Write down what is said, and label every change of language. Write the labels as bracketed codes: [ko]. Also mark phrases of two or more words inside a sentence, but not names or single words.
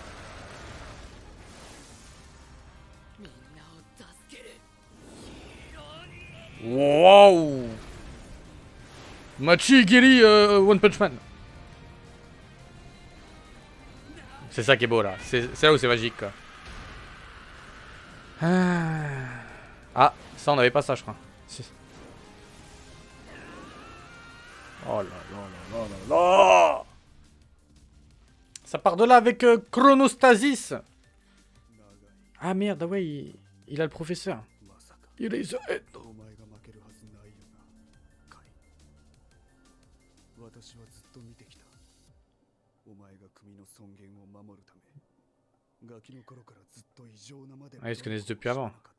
[fr] Wow. Machi Giri One Punch Man. C'est ça qui est beau, là. C'est là où c'est magique, quoi. Ah, ça, on n'avait pas ça, je crois. Si. Oh là là là là là là. Ça part de là avec Chronostasis. Ah merde, ah ouais, il a le professeur. Il est... Ah, ils se connaissent depuis avant.